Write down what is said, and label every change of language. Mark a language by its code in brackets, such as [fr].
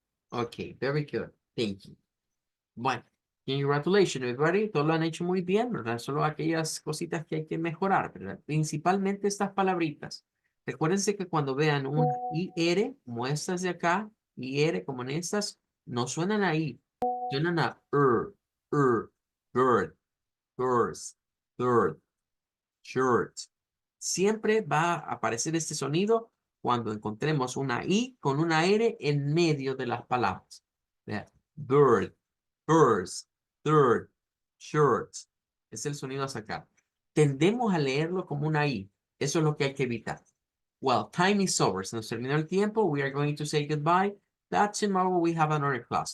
[en] Ok, very good. Thank you. Bueno, congratulations, everybody. [es] Todos lo han hecho muy bien, ¿verdad? Solo aquellas cositas que hay que mejorar, ¿verdad? Principalmente estas palabritas. Recuérdense que cuando vean un IR, como estas de acá, IR como en estas, no suenan ahí. Suenan a bird, birds, bird, shirt. Siempre va a aparecer este sonido cuando encontremos una I con una R en medio de las palabras. Vean, bird, birds, third, shirt. Es el sonido a sacar. Tendemos a leerlo como una I. Eso es lo que hay que evitar. [en] Well, time is over. [es] Se nos terminó el tiempo. [en] We are going to say goodbye. That tomorrow we have another class.